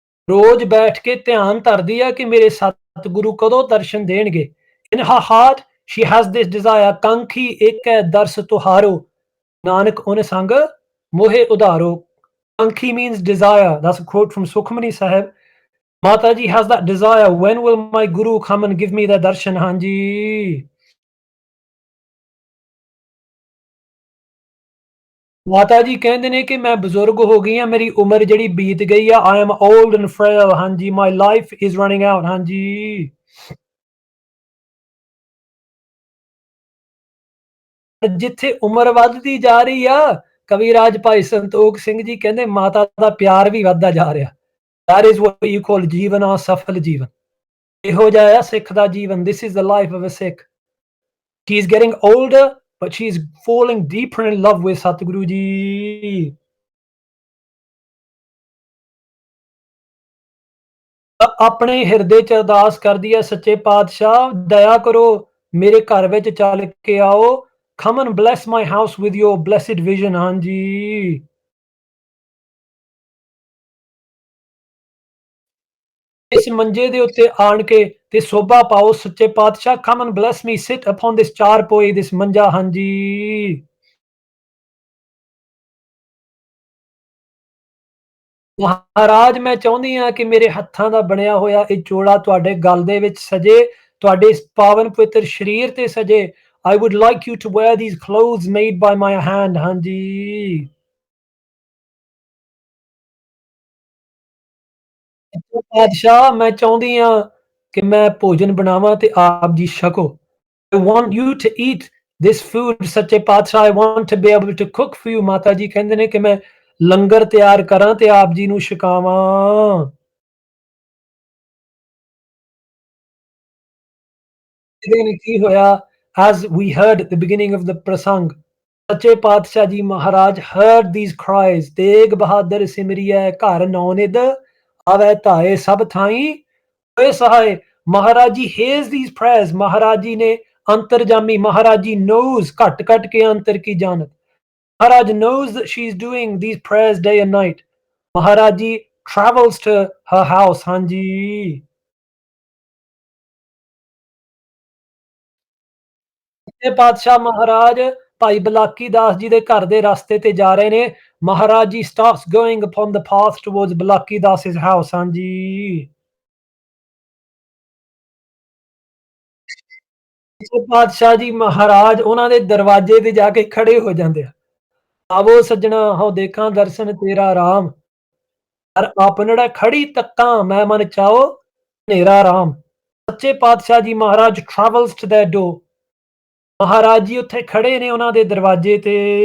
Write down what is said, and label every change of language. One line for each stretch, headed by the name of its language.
Punjabi: ਰੋਜ਼ ਬੈਠ ਕੇ ਧਿਆਨ ਧਰਦੀ ਆ ਕਿ ਮੇਰੇ ਸਤਿਗੁਰੂ ਕਦੋਂ ਦਰਸ਼ਨ ਦੇਣਗੇ।
English: In her heart she has this desire।
Punjabi: ਕੰਖੀ ਇੱਕ ਹੈ ਦਰਸ ਤੁਹਾਰੋ, ਨਾਨਕ ਓਨ ਸੰਗ ਮੋਹਿ ਉਧਾਰੋ।
English: Kanki means desire। That's a quote from Sukhmani Sahib। Mataji has that desire, when will my Guru come and give me the darshan? Hanji।
Punjabi: ਮਾਤਾ ਜੀ ਕਹਿੰਦੇ ਨੇ ਕਿ ਮੈਂ ਬਜ਼ੁਰਗ ਹੋ ਗਈ ਹਾਂ, ਮੇਰੀ ਉਮਰ ਜਿਹੜੀ ਬੀਤ ਗਈ ਆ।
English: I am old and frail। ਹਾਂਜੀ। My life is running out। ਹਾਂਜੀ।
Punjabi: ਜਿੱਥੇ ਉਮਰ ਵੱਧਦੀ ਜਾ ਰਹੀ ਆ, ਕਵੀਰਾਜ ਭਾਈ ਸੰਤੋਖ ਸਿੰਘ ਜੀ ਕਹਿੰਦੇ ਮਾਤਾ ਦਾ ਪਿਆਰ ਵੀ ਵੱਧਦਾ ਜਾ ਰਿਹਾ।
English: That is what you call
Punjabi: ਜੀਵਨ ਸਫਲ ਜੀਵਨ। ਇਹੋ ਜਿਹਾ ਆ ਸਿੱਖ ਦਾ ਜੀਵਨ।
English: This is the life of a Sikh। She is getting older, but she is falling deeper in love with Satguru ji।
Punjabi: ਆਪਣੇ ਹਿਰਦੇ ਚ ਅਰਦਾਸ ਕਰਦੀ ਹੈ, ਸੱਚੇ ਪਾਤਸ਼ਾਹ ਦਇਆ ਕਰੋ, ਮੇਰੇ ਘਰ ਵਿੱਚ ਚੱਲ ਕੇ ਆਓ।
English: Come and bless my house with your blessed vision। ਹਾਂਜੀ।
Punjabi: ਇਸ ਮੰਜੇ ਦੇ ਉੱਤੇ ਆਣ ਕੇ ਤੇ ਸੋਭਾ ਪਾਓ, ਸੱਚੇ ਪਾਤਸ਼ਾਹ।
English: Come and bless me, sit upon this charpoy, this manja. ਹਾਂਜੀ।
Punjabi: ਮਹਾਰਾਜ ਮੈਂ ਚਾਹੁੰਦੀ ਹਾਂ ਕਿ ਮੇਰੇ ਹੱਥਾਂ ਦਾ ਬਣਿਆ ਹੋਇਆ ਇਹ ਚੋਲਾ ਤੁਹਾਡੇ ਗਲ ਦੇ ਵਿੱਚ ਸਜੇ, ਤੁਹਾਡੇ ਇਸ ਪਾਵਨ ਪਵਿੱਤਰ ਸਰੀਰ ਤੇ ਸਜੇ।
English: I would like you to wear these clothes made by my hand। ਹਾਂਜੀ।
Punjabi: ਪਾਤਸ਼ਾਹ ਮੈਂ ਚਾਹੁੰਦੀ ਹਾਂ ਕਿ ਮੈਂ ਭੋਜਨ ਬਣਾਵਾਂ ਤੇ ਆਪ ਜੀ ਛਕੋ।
English: I want you to eat this food। ਸੱਚੇ ਪਾਤਸ਼ਾਹ I want to be able to cook for you।
Punjabi: ਮਾਤਾ ਜੀ ਕਹਿੰਦੇ ਨੇ ਕਿ ਮੈਂ ਲੰਗਰ ਤਿਆਰ ਕਰਾਂ ਤੇ ਆਪ ਜੀ ਨੂੰ ਛਕਾਵਾਂ। ਕੀ ਹੋਇਆ?
English: As we heard at the beginning of the prasang, Sache Patshah ji Maharaj heard these cries।
Punjabi: Tegh Bahadur ਸਿਮਰਿਐ ਘਰ ਨੌ ਨਿਧ, ਆਵੈ ਧਾਏ ਸਭ ਥਾਈ ਹੋਏ Sahay. Maharaj ji
English: hears these prayers,
Punjabi: Maharaj ji ਨੇ ਅੰਤਰਜਾਮੀ, ਮਹਾਰਾਜ ਜੀ
English: knows
Punjabi: ਘਟ ਘਟ ਕੇ ਅੰਤਰ ਕੀ ਜਾਣਤ।
English: Maharaj knows that she's doing these prayers day and night. Maharaj ji travels to her house, ਹਾਂਜੀ।
Punjabi: ਇਹ ਪਾਤਸ਼ਾਹ ਮਹਾਰਾਜ ਭਾਈ ਬਲਾਕੀ ਦਾਸ ਜੀ ਦੇ ਘਰ ਦੇ ਰਸਤੇ ਤੇ ਜਾ ਰਹੇ ਨੇ।
English: Maharaj ji starts going upon the path towards Balaki Das's house, ਹਾਂਜੀ।
Punjabi: ਇਹ ਪਾਤਸ਼ਾਹ ਜੀ ਮਹਾਰਾਜ ਉਹਨਾਂ ਦੇ ਦਰਵਾਜ਼ੇ ਤੇ ਜਾ ਕੇ ਖੜੇ ਹੋ ਜਾਂਦੇ ਆ। ਆਵੋ ਸੱਜਣਾ ਹਉ ਦੇਖਾਂ ਦਰਸ਼ਨ ਤੇਰਾ ਰਾਮ, ਹਰ ਆਪਨੜਾ ਖੜੀ ਤੱਕਾਂ ਮੈਂ ਮਨ ਚਾਓ ਹਨੇਰਾ ਰਾਮ। ਸੱਚੇ ਪਾਤਸ਼ਾਹ ਜੀ ਮਹਾਰਾਜ
English: travels to their door,
Punjabi: Maharaj ji ਉੱਥੇ ਖੜੇ ਨੇ ਉਹਨਾਂ ਦੇ ਦਰਵਾਜ਼ੇ ਤੇ।